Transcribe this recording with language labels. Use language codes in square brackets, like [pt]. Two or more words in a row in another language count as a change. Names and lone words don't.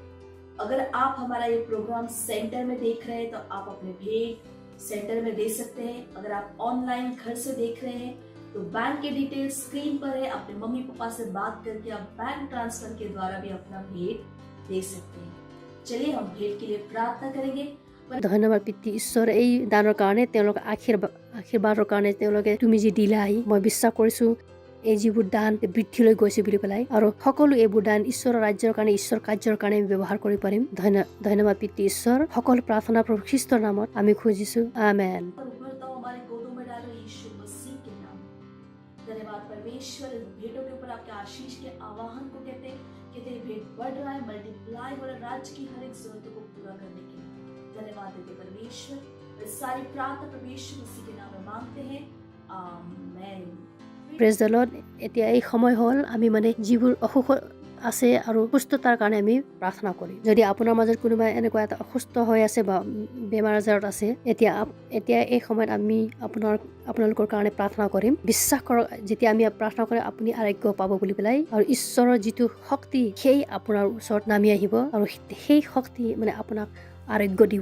[hi] अगर आप हमारा ये प्रोग्राम सेंटर में देख रहे हैं तो आप अपने भेंट सेंटर में दे सकते हैं। अगर आप ऑनलाइन घर से देख रहे हैं तो बैंक के डिटेल स्क्रीन पर है। अपने मम्मी पापा से बात करके आप [en] bank transfer [hi] के द्वारा भी अपना भेंट दे सकते हैं। चलिए हम भेंट के लिए प्रार्थना करेंगे। [as] ধন্যবাদ পিতৃ ঈশ্বৰ, এই দানৰ কাৰণে তেওঁলোকৰ আশীৰ্বাদৰ কাৰণে তেওঁলোকে তুমি যি দিলাই, মই বিশ্বাস কৰিছোঁ এই যিবোৰ দান বৃদ্ধিলৈ গৈছে বুলি পেলাই, আৰু সকলো এইবোৰ দান ঈশ্বৰৰ ৰাজ্যৰ কাৰণে, ঈশ্বৰ কাৰ্যৰ কাৰণে আমি ব্যৱহাৰ কৰিব পাৰিম। ধন্যবাদ পিতৃ ঈশ্বৰ। সকলো প্ৰাৰ্থনা প্ৰভু খ্ৰীষ্টৰ নামত আমি খুজিছোঁ, আমেন। [hi] हमारे गोदों में डालो यीशु मसीह के नाम। धन्यवाद परमेश्वर। इस भेंटों के ऊपर आपके आशीष के आवाहन को कहते भेंट बढ़ रहा है, मल्टीप्लाई हो रहा है राज्य की हर एक जरूरतों को पूरा करने के लिए। धन्यवाद देते परमेश्वर। इस सारी प्रार्थना परमेश्वर मसीह के नाम में मांगते हैं, आमेन। [en] praise the Lord. [as] এতিয়া এই সময় হ'ল আমি মানে যিবোৰ অসুখ আছে আৰু সুস্থতাৰ কাৰণে আমি প্ৰাৰ্থনা কৰিম। যদি আপোনাৰ মাজত কোনোবা এনেকুৱা এটা অসুস্থ হৈ আছে বা বেমাৰ আজাৰত আছে, এতিয়া এই সময়ত আমি আপোনালোকৰ কাৰণে প্ৰাৰ্থনা কৰিম। বিশ্বাস কৰক, যেতিয়া আমি প্ৰাৰ্থনা কৰিম আপুনি আৰোগ্য পাব বুলি পেলাই, আৰু ঈশ্বৰৰ যিটো শক্তি সেই আপোনাৰ ওচৰত নামি আহিব, আৰু সেই শক্তি মানে আপোনাক আৰোগ্য দিব।